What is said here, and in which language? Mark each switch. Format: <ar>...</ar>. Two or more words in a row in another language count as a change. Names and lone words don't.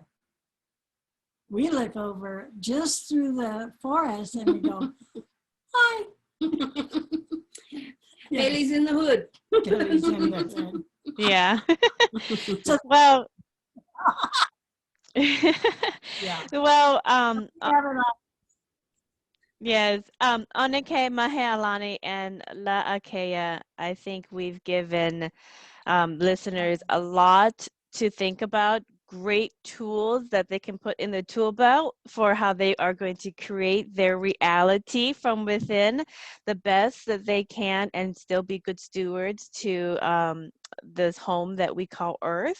<en>We look over just through the forest and we go, hi. Haley's in the hood. Haley's in the hood. Yeah. So, well, yeah. Well, yes, ʻAnakē, Mahealani, and Laakeya, I think we've given listeners a lot to think about, great tools that they can put in the tool belt for how they are going to create their reality from within the best that they can, and still be good stewards to this home that we call Earth.</en>